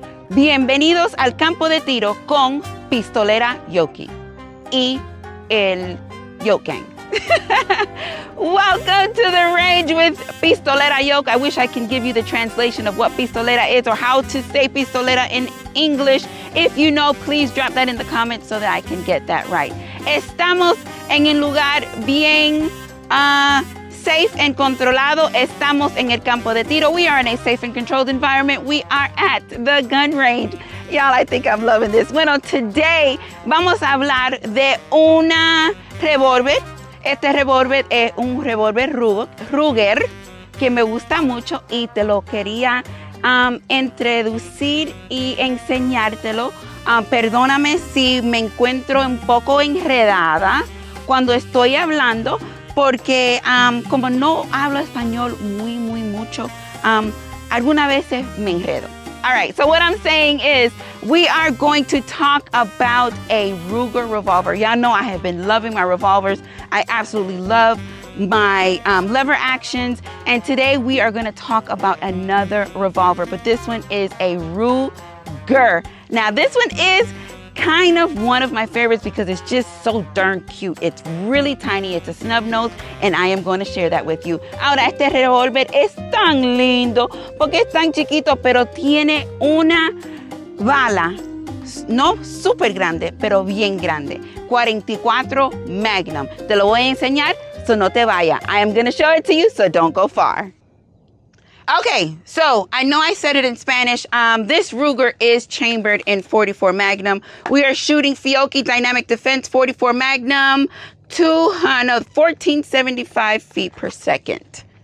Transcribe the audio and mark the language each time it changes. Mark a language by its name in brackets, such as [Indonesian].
[Spanish] Bienvenidos al campo de tiro con Pistolera Yoki y el Yoke Gang. [English] Welcome to the range with Pistolera Yoke. I wish I can give you the translation of what pistolera is or how to say pistolera in English. If you know, please drop that in the comments so that I can get that right. [Spanish] Estamos en un lugar bien safe and controlado. Estamos en el campo de tiro. [English] We are in a safe and controlled environment. We are at the gun range. Y'all, I think I'm loving this. [Spanish] Bueno, today vamos a hablar de una revólver. Este revólver es un revólver Ruger que me gusta mucho y te lo quería introducir y enseñártelo. Perdóname si me encuentro un poco enredada cuando estoy hablando, porque como no hablo español muy mucho, algunas veces me enredo. [English] All right, so what I'm saying is we are going to talk about a Ruger revolver. Y'all know I have been loving my revolvers. I absolutely love my lever actions. And today we are going to talk about another revolver, but this one is a Ruger. Now this one is kind of one of my favorites because it's just so darn cute. It's really tiny, it's a snub nose, and I am going to share that with you. [Spanish] Ahora, este revólver es tan lindo porque es tan chiquito, pero tiene una bala, no súper grande, pero bien grande. 44 Magnum. Te lo voy a enseñar, so no te vaya. [English] I am going to show it to you, so don't go far. Okay, so I know I said it in Spanish. This Ruger is chambered in 44 Magnum. We are shooting Fiocchi Dynamic Defense 44 Magnum, 1475 feet per second.